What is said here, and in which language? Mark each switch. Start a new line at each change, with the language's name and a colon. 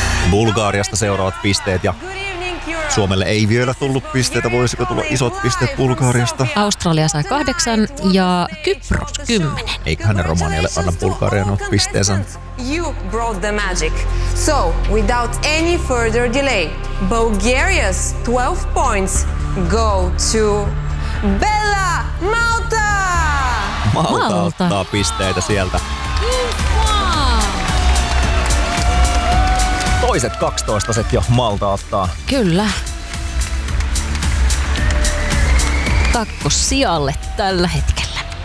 Finnish: Bulgaariasta seuraavat pisteet ja Suomelle ei vielä tullut pisteitä. Voisiko tulla isot pisteet Bulgaariasta? Australia sai 8 ja Kypros 10. Eiköhän ne Romanialle anna Bulgaarian ole pisteensä.
English: You brought the magic. So, without any further delay, Bulgaria's 12 points go to Bella Malta!
Finnish: Malta ottaa pisteitä sieltä. Toiset 12-aset jo Malta ottaa. Kyllä. Kakkossijalle tällä hetkellä.